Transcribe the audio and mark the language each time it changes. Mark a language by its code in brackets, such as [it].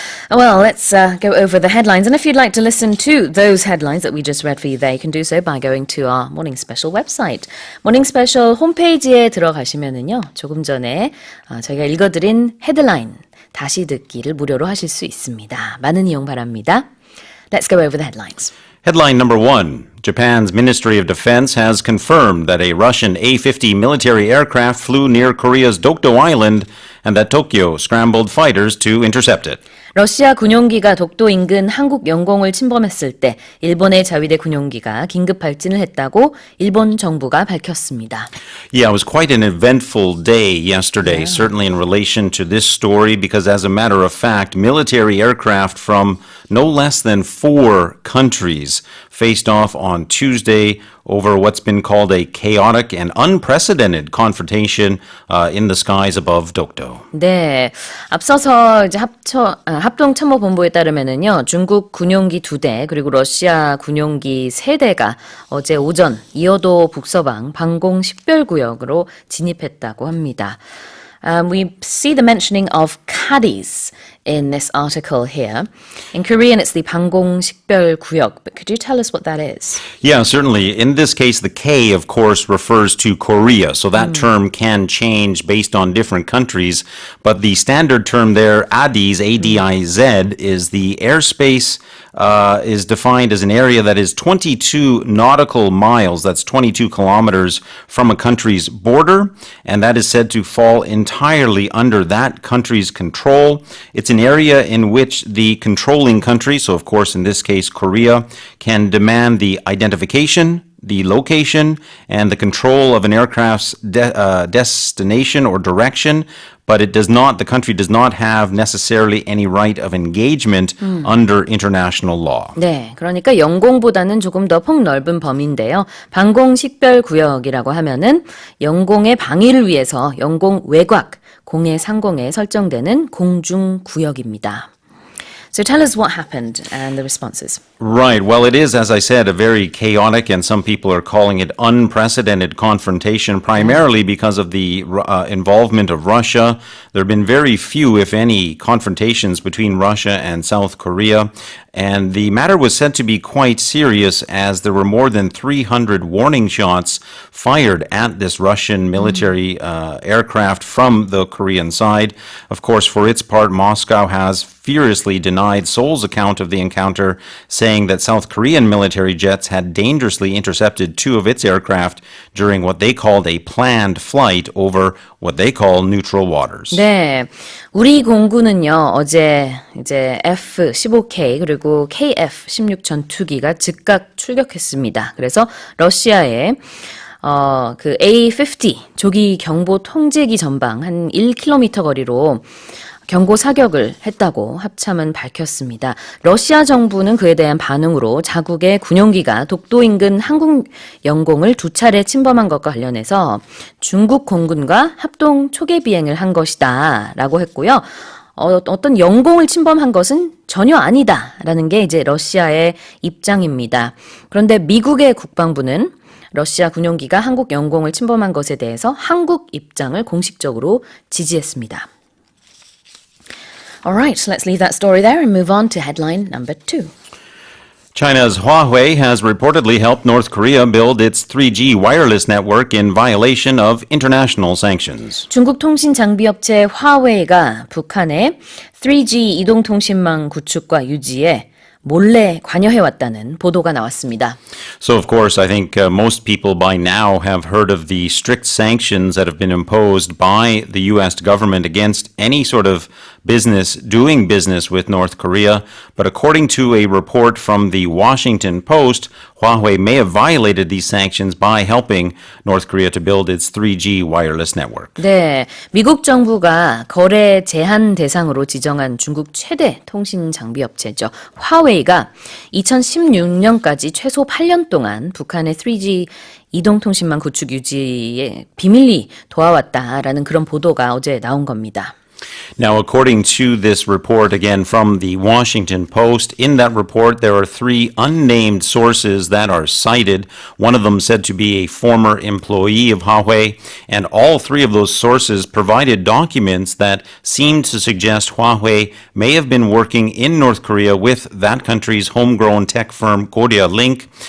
[en] Well, let's go over the headlines. And if you'd like to listen to those headlines that we just read for you there, you can do so by going to our Morning Special website. [ko] Morning Special 홈페이지에 들어가시면은요, 조금 전에 저희가 읽어드린 헤드라인 다시 듣기를 무료로 하실 수 있습니다. 많은 이용 바랍니다. [en] Let's go over the headlines. Headline number 1. Japan's Ministry of Defense has confirmed that a Russian A-50 military aircraft flew near Korea's Dokdo Island and that Tokyo scrambled fighters to intercept it. [ko] 러시아 군용기가 독도 인근 한국 영공을 침범했을 때 일본의 자위대 군용기가 긴급 발진을 했다고 일본 정부가 밝혔습니다. [en] Yeah, it was quite an eventful day yesterday, certainly in relation to this story, because as a matter of fact, military aircraft from no less than 4 countries faced off on Tuesday over what's been called a chaotic and unprecedented confrontation in the skies above Dokdo. [ko] 네, 앞서서 이제 합동참모본부에 따르면은요, 중국 군용기 2대 그리고 러시아 군용기 3대가 어제 오전 이어도 북서방 방공 식별구역으로 진입했다고 합니다. [en] We see the mentioning of caddies in this article here. In Korean, it's the 방공 식별구역. But could you tell us what that is? Yeah, certainly. In this case, the K, of course, refers to Korea. So that term can change based on different countries. But the standard term there, ADIZ, A-D-I-Z, is the airspace is defined as an area that is 22 nautical miles. That's 22 kilometers from a country's border. And that is said to fall entirely under that country's control. It's an area in which the controlling country, so of course in this case Korea, can demand the identification, the location, and the control of an aircraft's destination or direction, but the country does not have necessarily any right of engagement under international law. [ko] 네, 그러니까 영공보다는 조금 더 폭넓은 범위인데요. 방공 식별구역이라고 하면은 영공의 방위를 위해서 영공 외곽, 공해 상공에 설정되는 공중구역입니다. [en] So tell us what happened and the responses. Right. Well, it is, as I said, a very chaotic, and some people are calling it unprecedented confrontation, primarily because of the involvement of Russia. There have been very few, if any, confrontations between Russia and South Korea. And the matter was said to be quite serious, as there were more than 300 warning shots fired at this Russian military aircraft from the Korean side. Of course, for its part, Moscow has furiously denied Seoul's account of the encounter, saying that South Korean military jets had dangerously intercepted 2 of its aircraft during what they called a planned flight over what they call neutral waters. [ko] 네, 우리 공군은요, 어제 이제 F-15K 그리고 KF-16 전투기가 즉각 출격했습니다. 그래서 러시아의 그 A-50 조기 경보 통제기 전방 한 1km 거리로 경고 사격을 했다고 합참은 밝혔습니다. 러시아 정부는 그에 대한 반응으로 자국의 군용기가 독도 인근 한국 영공을 2차례 침범한 것과 관련해서 중국 공군과 합동 초계 비행을 한 것이다 라고 했고요. 어떤 영공을 침범한 것은 전혀 아니다라는 게 이제 러시아의 입장입니다. 그런데 미국의 국방부는 러시아 군용기가 한국 영공을 침범한 것에 대해서 한국 입장을 공식적으로 지지했습니다. [en] All right, let's leave that story there and move on to headline number 2. China's Huawei has reportedly helped North Korea build its 3G wireless network in violation of international sanctions. [ko] 중국 통신 장비 업체 화웨이가 북한의 3G 이동통신망 구축과 유지에 몰래 관여해왔다는 보도가 나왔습니다. [en] So, of course, I think most people by now have heard of the strict sanctions that have been imposed by the U.S. government against any sort of doing business with North Korea. But according to a report from the Washington Post, Huawei may have violated these sanctions by helping North Korea to build its 3G wireless network. [ko] 네, 미국 정부가 거래 제한 대상으로 지정한 중국 최대 통신 장비 업체죠. 화웨이가 2016년까지 최소 8년 동안 북한의 3G 이동통신망 구축 유지에 비밀리 도와왔다라는 그런 보도가 어제 나온 겁니다. [en] Now, according to this report, again from the Washington Post, in that report there are 3 unnamed sources that are cited. One of them said to be a former employee of Huawei, and all 3 of those sources provided documents that seemed to suggest Huawei may have been working in North Korea with that country's homegrown tech firm Korea Link.